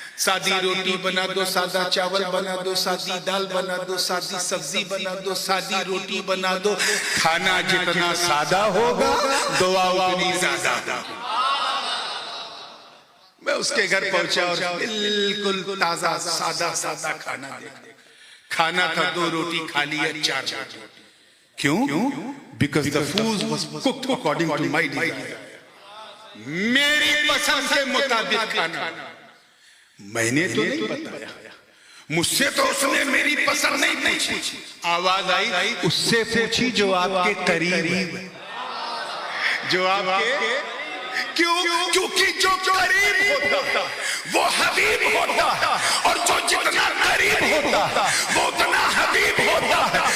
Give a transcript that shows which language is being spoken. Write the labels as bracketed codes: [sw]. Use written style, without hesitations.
[ur] سادی روٹی بنا دو, سادہ چاول بنا دو, سادی دال بنا دو, سادی سبزی بنا دو, سادی روٹی بنا دو. کھانا جتنا سادہ ہوگا دعا اتنی زیادہ. میں اس کے گھر پہنچا اور بالکل تازہ سادہ کھانا دیکھا. کھانا تھا 2 روٹی کھا لیا 4 روٹی. کیوں؟ [en] Because the food was cooked according to my desire. [ur] میری پسند کے مطابق کھانا. میں نے تو نہیں بتایا, مجھ سے تو اس نے میری پسند نہیں پوچھی. آواز آئی اس سے پوچھی جو آپ کے قریب ہے, جو آپ کے, کیونکہ جو قریب ہوتا وہ حبیب ہوتا, اور جو جتنا قریب ہوتا وہ اتنا حبیب ہوتا ہے.